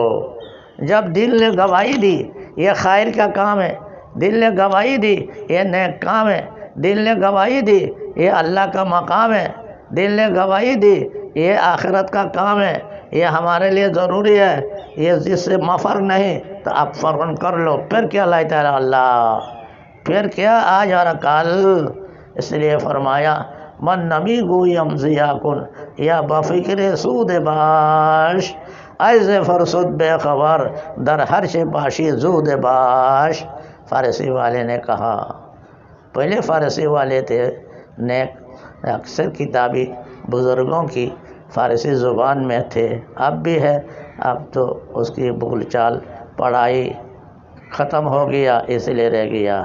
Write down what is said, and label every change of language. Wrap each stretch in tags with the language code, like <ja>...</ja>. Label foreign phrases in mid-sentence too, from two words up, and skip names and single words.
<ur>جب دل نے گواہی دی یہ خیر کا کام ہے، دل نے گواہی دی یہ نیک کام ہے، دل نے گواہی دی یہ اللہ کا مقام ہے، دل نے گواہی دی یہ آخرت کا کام ہے، یہ ہمارے لیے ضروری ہے، یہ جس سے مفر نہیں، تو آپ فوراً کر لو۔ پھر کیا لاتا ہے اللہ، پھر کیا آج اور کل۔ اس لیے فرمایا</ur> <fa>من نمی گویم ضیا کن یا بفکر سود باش، ایز فرسد بے خبر در ہر چے باشی زود باش۔</fa> <ur>فارسی والے نے کہا، پہلے فارسی والے تھے نیک، اکثر کتابی بزرگوں کی فارسی زبان میں تھے، اب بھی ہے، اب تو اس کی بول چال پڑھائی ختم ہو گیا، اس لیے رہ گیا۔</ur>